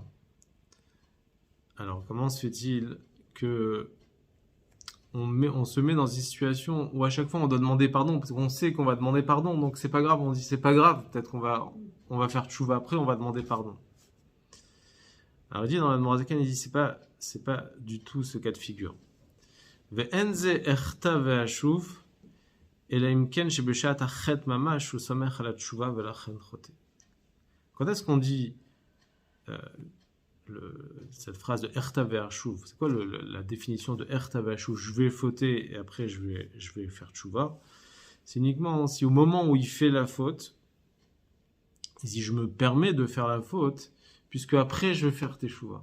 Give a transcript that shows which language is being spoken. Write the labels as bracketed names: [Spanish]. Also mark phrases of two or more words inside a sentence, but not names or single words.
[French] Alors comment se fait-il que on se met dans une situation où à chaque fois on doit demander pardon, parce qu'on sait qu'on va demander pardon, donc c'est pas grave, on dit c'est pas grave, peut-être qu'on va faire teshuva après, on va demander pardon. Alors il dit dans la Morazakan, il dit c'est pas du tout ce cas de figure. [Hebrew] ואין זה אחטא ואשוב, אלא אם כן שבשעת החטא ממש הוא סומך על התשובה ולכן חוטא. [French] Quand est-ce qu'on dit cette phrase de [Hebrew] אחטא ואשוב? [French] C'est quoi la définition de [Hebrew] אחטא ואשוב? [French] Je vais fauter et après je vais faire tchouva. C'est uniquement si au moment où il fait la faute, si je me permets de faire la faute, puisque après je vais faire teshuva.